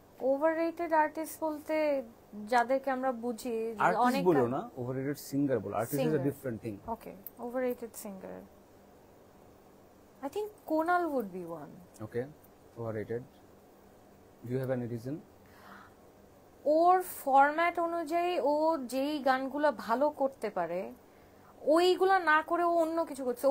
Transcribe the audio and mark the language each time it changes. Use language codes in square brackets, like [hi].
[bn] Overrated artist বলতে যাদেরকে আমরা বুঝি, অনেক বলো না, ওভাররেটেড সিঙ্গার বলো, [en] Artist is a different thing. Okay, overrated singer, I think Konal would be one. Okay, overrated. Do you have any reason? [bn] Or format অনুযায়ী ও যেই গানগুলো ভালো করতে পারে ওইগুলা না করে ও অন্য কিছু করছে।